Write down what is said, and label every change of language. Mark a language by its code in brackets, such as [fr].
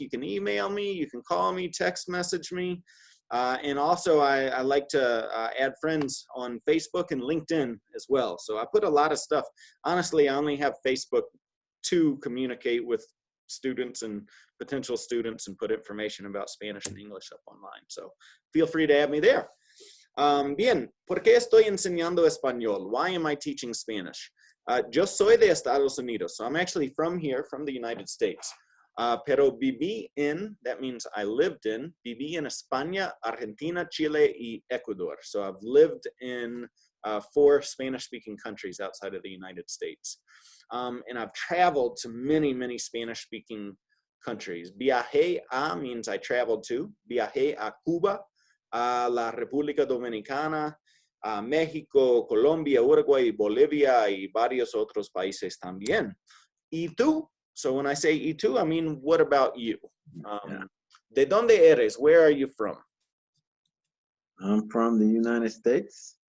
[en] You can email me, you can call me, text message me. And also I like to add friends on Facebook and LinkedIn as well. So I put a lot of stuff. Honestly, I only have Facebook to communicate with students and potential students and put information about Spanish and English up online. So feel free to add me there. [es] Bien, ¿por qué estoy enseñando español? [en] Why am I teaching Spanish? [es] Yo soy de Estados Unidos. [en] So I'm actually from here, from the United States. [es] Pero viví en, [en] that means I lived in, [es] viví en España, Argentina, Chile, y Ecuador. [en] So I've lived in 4 Spanish-speaking countries outside of the United States. And I've traveled to many, many Spanish-speaking countries. [es] Viajé a [en] means I traveled to. [es] Viajé a Cuba, a la República Dominicana, a México, Colombia, Uruguay, Bolivia, y varios otros países también. ¿Y tú? [en] So when I say [es] y tú, [en] I mean, what about you? [es] ¿De dónde eres? [en] Where are you from? I'm from the United States.